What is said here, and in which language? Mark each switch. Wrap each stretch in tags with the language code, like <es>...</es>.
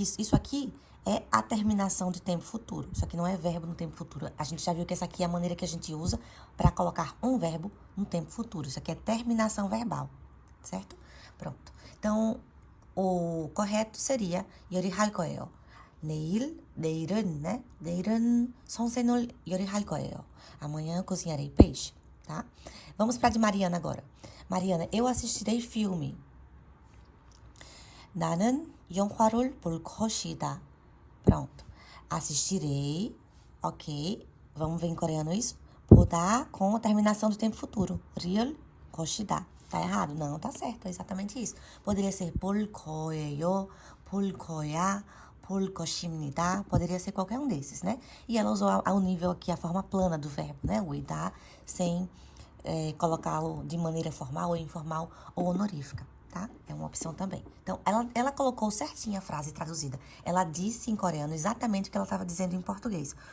<pt>Isso aqui é a terminação de tempo futuro. Isso aqui não é verbo no tempo futuro. A gente já viu que essa aqui é a maneira que a gente usa para colocar um verbo no tempo futuro. Isso aqui é terminação verbal, certo? Pronto. Então, o correto seria</pt> <ko>요리할 거예요. 내일은, né? 내일은 생선을 요리할 거예요.</ko> <pt>Amanhã eu cozinharei peixe, tá? Vamos para de Mariana agora. Mariana, eu assistirei filme.</pt> <ko>나는 영화를 볼 것이다. Pronto.</ko> <pt>Assistirei, ok. Vamos ver em coreano isso? 보다 com a terminação do tempo futuro. real 것이다. Tá errado? Não, tá certo. É exatamente isso. Poderia ser</pt> <ko>볼 거예요, 볼 거야, 볼 것입니다.</ko> <pt>Poderia ser qualquer um desses, né? E ela usou ao nível aqui a forma plana do verbo, né? O idá, sem colocá-lo de maneira formal ou informal ou honorífica. Tá? É uma opção também. Então, ela colocou certinho a frase traduzida. Ela disse em coreano exatamente o que ela estava dizendo em português.</pt>